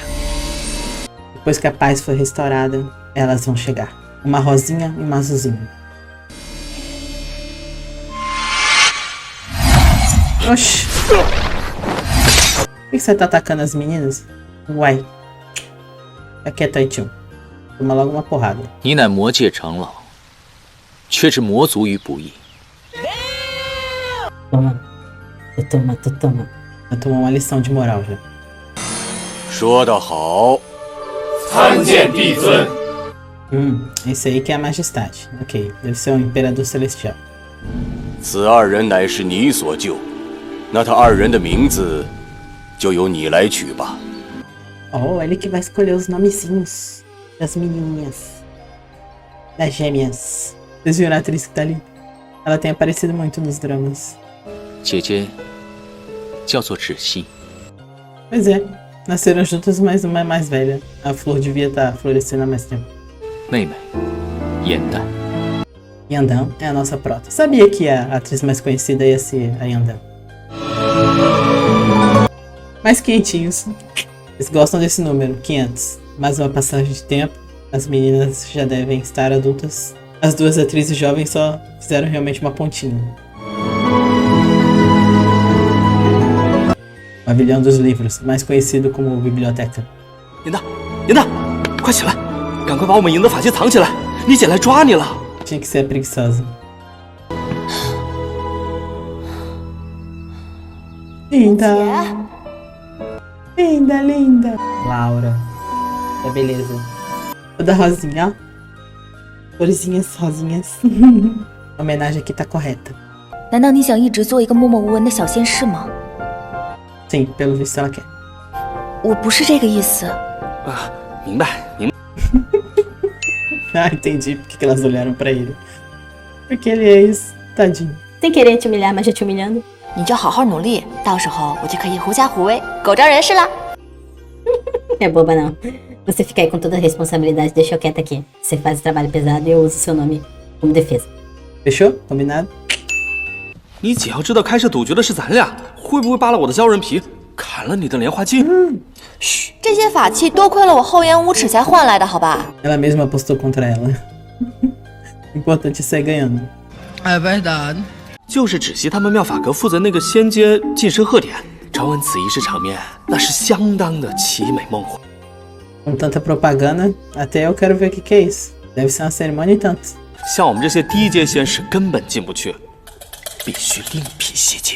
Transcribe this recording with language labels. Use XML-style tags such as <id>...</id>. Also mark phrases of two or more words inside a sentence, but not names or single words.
<pt>Depois que a paz for restaurada, elas vão chegar. Uma rosinha e uma azulzinha. Oxi. Por que você tá atacando as meninas? Uai. Fica quieto aí, tio. Toma logo uma porrada.</pt> <zh>你乃魔界长老，却置魔族于不义。</zh> <pt>Toma. Tu toma. Eu tomou uma lição de moral já.</pt> <zh>说得好，参见帝尊。</zh> <pt>Esse aí que é a majestade. Ok, deve ser um imperador celestial.</pt> <zh>此二人乃是你所救，那他二人的名字就由你来取吧。</zh> <pt>Oh, ele que vai escolher os nomezinhos das menininhas. Das gêmeas. Vocês viram a atriz que tá ali? Ela tem aparecido muito nos dramas.</pt> <zh>姐姐叫做芷溪，</zh> <pt>Pois é, nasceram juntas, mas uma é mais velha. A flor devia estar florescendo há mais tempo.</pt> <zh>妹妹颜淡。</zh> <pt>Yandan é a nossa prota. Sabia que a atriz mais conhecida ia ser a Yandan. Mais quentinhos. Eles gostam desse número, 500. Mais uma passagem de tempo. As meninas já devem estar adultas. As duas atrizes jovens só fizeram realmente uma pontinha. Pavilhão dos Livros, mais conhecido como biblioteca.</pt> <zh>颜淡，颜淡，快起来，赶快把我们营的法器藏起来，你姐来抓你了。</zh> <pt>Tinha que ser a preguiçosa. Linda! Linda, linda! Laura. É beleza. Toda rosinha, ó. Florzinhas, rosinhas. A homenagem aqui tá correta.</pt> <zh>难道你想一直做一个默默无闻的小仙士吗？</zh> <pt>Sim, pelo visto ela quer.</pt> <zh>我不是这个意思。啊，明白，明白。</zh> <pt>Ah, entendi porque que elas olharam pra ele. Porque ele é isso, tadinho. Sem querer te humilhar, mas já te humilhando.</pt> <zh>你就好好努力，到时候我就可以狐假虎威，狗仗人势啦。</zh> <pt>É boba não. Você fica aí com toda a responsabilidade, deixa eu quieta aqui. Você faz o trabalho pesado e eu uso seu nome como defesa. Fechou? Combinado?</pt> <zh>你姐要知道开设赌局的是咱俩，会不会扒了我的鲛人皮，砍了你的莲花镜？嘘，这些法器多亏了我厚颜无耻才换来的，好吧？</zh> <pt>Ela mesma apostou contra ela. O importante é sair ganhando. É verdade.</pt> <zh>就是芷溪他们妙法阁负责那个仙阶晋升贺典，传闻此仪式场面那是相当的奇美梦幻。</zh> <pt>Com tanta propaganda, até eu quero ver o que é isso. Deve ser uma cerimônia e tanto.</pt> <zh>像我们这些低阶仙士根本进不去，必须另辟蹊径。</zh>